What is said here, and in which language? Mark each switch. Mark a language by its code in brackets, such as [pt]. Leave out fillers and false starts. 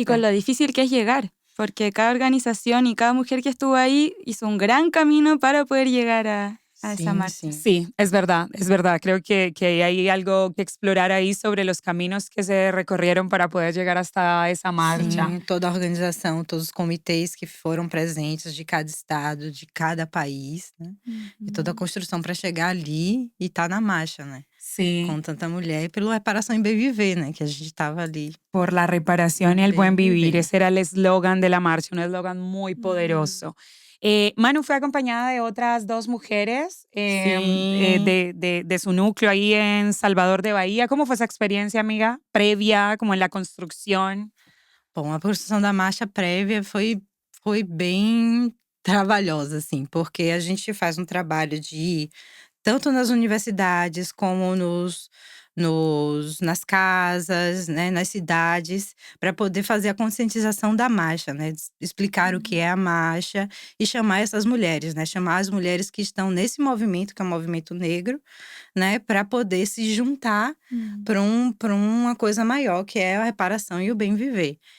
[es] Y con lo difícil que es llegar, porque cada organización y cada mujer que estuvo ahí hizo un gran camino para poder llegar a esa marcha. Sí, es verdad. Creo que hay algo que explorar ahí sobre los caminos que se recorrieron para poder llegar hasta esa marcha. [pt] Sim, toda a organização, todos os comitês que foram presentes de cada estado, de cada país, né? E toda a construção para chegar ali e estar na marcha, né? [es] Sí. [pt] Com tanta mulher e pela reparação e bem viver, né? Que a gente estava ali. [es] Por la reparación y el buen vivir. Ese era el eslogan de la marcha, un eslogan muy poderoso. Manu fue acompañada de otras 2 mujeres de su núcleo ahí en Salvador de Bahía. ¿Cómo fue esa experiencia, amiga? Previa, como en la construcción. [pt] Bom, a construção da marcha prévia foi bem trabalhosa, assim, porque a gente faz um trabalho de ir tanto nas universidades como nas casas, né, nas cidades, para poder fazer a conscientização da marcha, né, explicar o que é a marcha e chamar essas mulheres, né, chamar as mulheres que estão nesse movimento, que é o movimento negro, né, para poder se juntar para uma coisa maior, que é a reparação e o bem viver.